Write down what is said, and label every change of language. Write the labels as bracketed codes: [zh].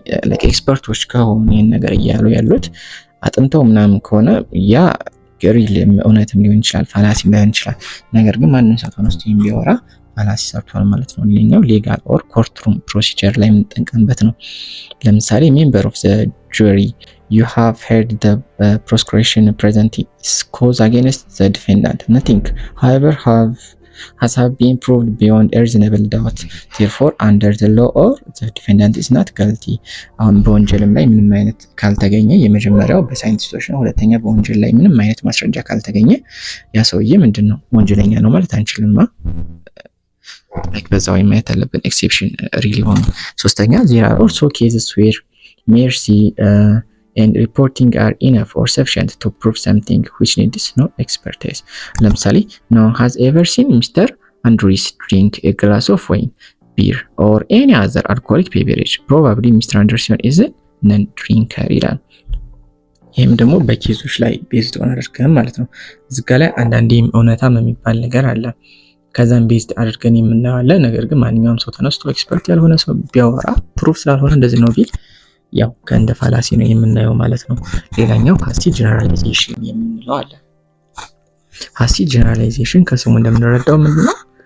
[am] like ኤክስፐርቶች ከሆኑ ይሄን ነገር እያሉ ያሉት አጥንተው ምናምን ከሆነ ያ ግሪል እውነትም ሊሆን ይችላል ፋላሲም ሊሆን ይችላል። ነገር ግን ማንም ሰው ተነስቶ ቢያወራ ፋላሲ ሰርቷል ማለት ነው። ሌላኛው ሌጋል ኦር ኮርትሩም ፕሮሲጀር ላይ የምንጠቀምበት ነው። ለምሳሌ ሜምበር ኦፍ ዘ ጁሪ [en] you have heard the prosecution present its cause against the defendant. Nothing, however, has been proved beyond a reasonable doubt. Therefore, under the law or the defendant is not guilty. [am] አሁን በወንጀልም ላይ ምንም አይነት ካልተገኘ የመጀመሪያው በሳይንቲስቶች ነው። ሁለተኛ በወንጀል ላይ ምንም አይነት ማስረጃ ካልተገኘ ያ ሰውዬ ምንድነው ወንጀለኛ ነው ማለት አንችልም። like በዛው የማየት አለብን ኤክሴፕሽን ሪሊ ሆኖ። ሶስተኛ [en] there are also cases where mercy and reporting are enough or sufficient to prove something which needs no expertise. ለምሳሌ no one has ever seen Mr. Andrews drink a glass of wine, beer or any other alcoholic beverage. Probably Mr. Anderson is a non-drinker [am] ይላል። ይህም ደግሞ በኬዞች ላይ ቤዝድ ሆነ አድርገን ማለት ነው። እዚህ ጋር ላይ አንዳንዴም እውነታም የሚባል ነገር አለ። ከዛም ቤዝድ አድርገን የምናየዋለን። ነገር ግን ማንኛውም ሰው ተነስቶ ኤክስፐርት ያልሆነ ሰው ቢያወራ ፕሩፍ ስላልሆነ እንደዚህ ነው ቢል ያው ከእንደ ፋላሲ ነው የምናየው ማለት ነው። ሌላኛው ሃስቲ ጀነራላይዜሽን የምንለው አለ። ሃስቲ ጀነራላይዜሽን ከስሙ እንደምንረዳው ምንድነው?